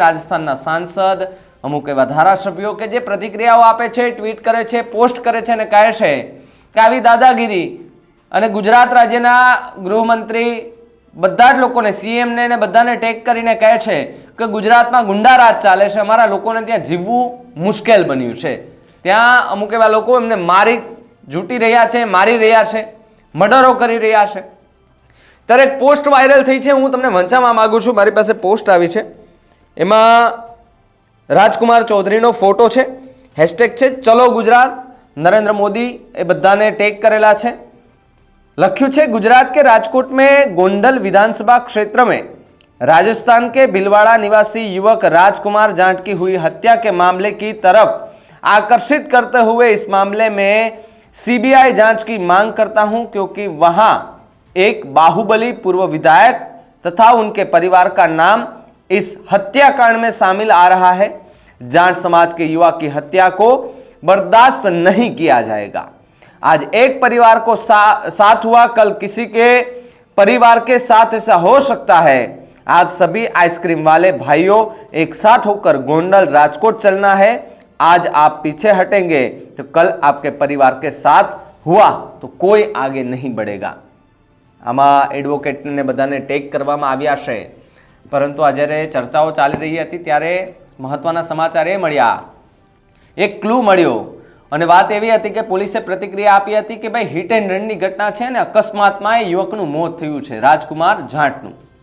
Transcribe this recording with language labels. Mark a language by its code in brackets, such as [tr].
[gu] રાજસ્થાનના સાંસદ, અમુક એવા ધારાસભ્યો કે જે પ્રતિક્રિયાઓ આપે છે, ટ્વીટ કરે છે, પોસ્ટ કરે છે અને કહે છે કે આવી દાદાગીરી, અને ગુજરાત રાજ્યના ગૃહમંત્રી બધા જ લોકોને, સીએમને ને બધાને ટેગ કરીને કહે છે કે ગુજરાતમાં ગુંડા રાજ ચાલે છે, અમારા લોકોને ત્યાં જીવવું મુશ્કેલ બન્યું છે, ત્યાં અમુક એવા લોકો એમને ઝૂંટી રહ્યા છે, મારી રહ્યા છે, મર્ડરો કરી રહ્યા છે। ત્યારે એક પોસ્ટ વાયરલ થઈ છે, હું તમને વંચાવવા માંગુ છું। મારી પાસે પોસ્ટ આવી છે, એમાં રાજકુમાર ચૌધરીનો ફોટો છે, હેશટેગ છે ચલો ગુજરાત, नरेंद्र मोदी એ બધાને ટેગ કરેલા છે। [hi] लख्यू है गुजरात के राजकोट में गोंडल विधानसभा क्षेत्र में राजस्थान के भिलवाड़ा निवासी युवक राजकुमार जाट की हुई हत्या के मामले की तरफ आकर्षित करते हुए इस मामले में सीबीआई जांच की मांग करता हूं, क्योंकि वहां एक बाहुबली पूर्व विधायक तथा उनके परिवार का नाम इस हत्याकांड में शामिल आ रहा है। जाट समाज के युवा की हत्या को बर्दाश्त नहीं किया जाएगा। आज एक परिवार को साथ हुआ, कल किसी के परिवार के साथ ऐसा हो सकता है। आप सभी आइसक्रीम वाले भाइयों एक साथ होकर गोंडल राजकोट चलना है। आज आप पीछे हटेंगे तो कल आपके परिवार के साथ हुआ तो कोई आगे नहीं बढ़ेगा। [gu] આમાં એડવોકેટને બધાને ટેગ કરવામાં આવ્યા છે, પરંતુ આ જ્યારે ચર્ચાઓ ચાલી રહી હતી ત્યારે મહત્વના સમાચાર એ મળ્યા, એક ક્લુ મળ્યો અને વાત એવી હતી કે પોલીસે પ્રતિક્રિયા આપી હતી કે ભાઈ હિટ એન્ડ રનની ઘટના છે ને અકસ્માતમાં એ યુવકનું મોત થયું છે, રાજકુમાર જાટનું।